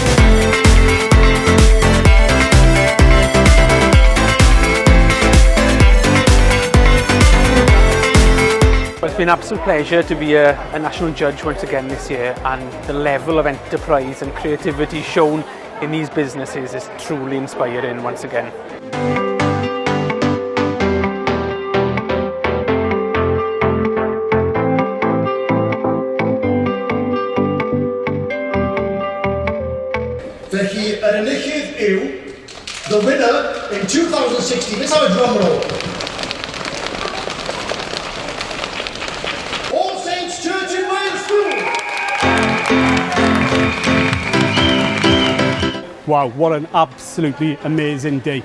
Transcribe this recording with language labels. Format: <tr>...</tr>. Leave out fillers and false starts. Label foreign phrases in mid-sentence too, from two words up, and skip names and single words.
<en>Well, it's been an absolute pleasure to be a national judge once again this year, and the level of enterprise and creativity shown in these businesses is truly inspiring once again.</en> <cy>Felly, yr enillydd yw,</cy> <en>the winner in 2016, let's have a drum roll. All Saints Church in Wales School! Wow, what an absolutely amazing day.</en>